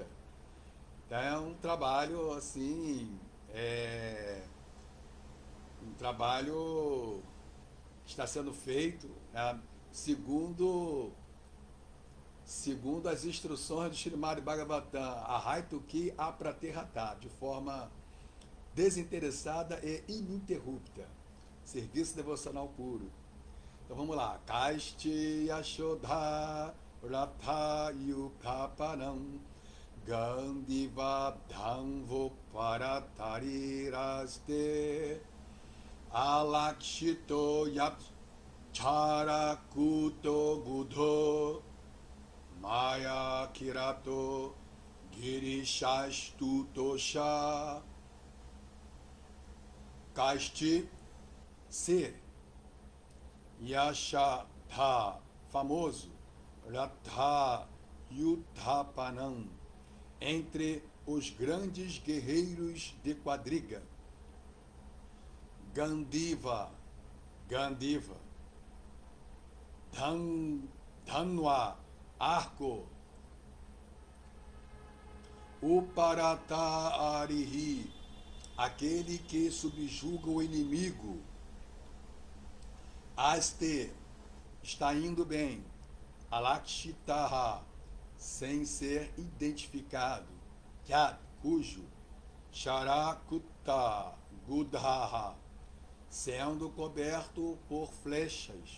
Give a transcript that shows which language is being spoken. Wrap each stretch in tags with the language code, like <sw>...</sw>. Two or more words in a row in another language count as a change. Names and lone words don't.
<pt>Então, é um trabalho, assim, um trabalho que está sendo feito, né? segundo as instruções do Srimad Bhagavatam, a</pt> <sa>Haituki Apraterhatá,</sa> <pt>de forma desinteressada e ininterrupta. Serviço devocional puro. Então vamos lá.</pt> <sa>Kaisti Yashodha Ratha Yukapanam Gandiva Dhamvo Paratariraste Alakshito Yap Charakuto Budho Maya Kirato Girishastu Tosha.</sa> <pt>Kaisti, ser. Yashatha, famoso.</pt> <sa>Ratha, Yudhapanam,</sa> <pt>entre os grandes guerreiros de quadriga.</pt> <sa>Gandiva, Gandiva, Dhanwa,</sa> <pt>arco. Uparata-arihi, aquele que subjuga o inimigo. Aste, está indo bem. Alakshitaha, sem ser identificado. Kyat, cujo.</pt> <sa>Charakutta, Gudhaha,</sa> <pt>sendo coberto por flechas.</pt>